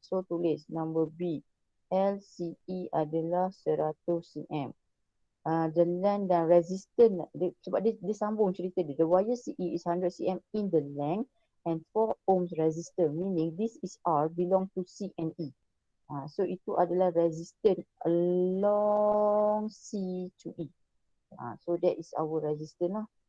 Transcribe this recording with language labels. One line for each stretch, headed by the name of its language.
Malay: So tulis number B. LCE adalah 100 cm.
English: The length dan resistance
Malay: sebab dia sambung cerita dia.
English: The wire CE is 100 cm in the length and 4 ohms resistor, meaning this is R belong to C and E.
Malay: So itu adalah resistance along C to E.
English: So that is our resistance lah.